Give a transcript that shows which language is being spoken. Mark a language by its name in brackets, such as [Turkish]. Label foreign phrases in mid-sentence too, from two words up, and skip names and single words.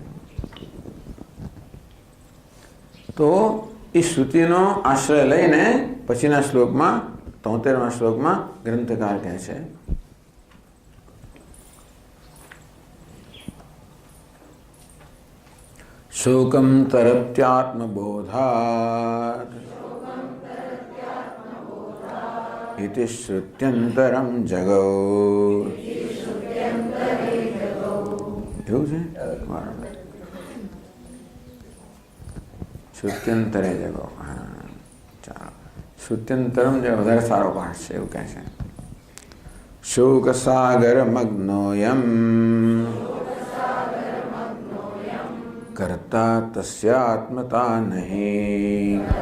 [Gujarati] તો એ શ્રુતિનો આશ્રય લઈને પછીના શ્લોકમાં 73મા શ્લોકમાં ગ્રંથકાર કહે છે [Sanskrit] शोकं तरत्यात्मबोधात् इति श्रुत्यन्तरं जगौ. [Gujarati] એવું છે, [Sanskrit] श्रुत्यन्तरे जगौ. [Gujarati] હા, ચાલો, શ્રુત્યંતરમ જે વધારે સારો પાઠ છે એવું કહે છે. [Sanskrit] शोक सागर मग्नोऽयम् कर्ता तस्यात्मता नहि.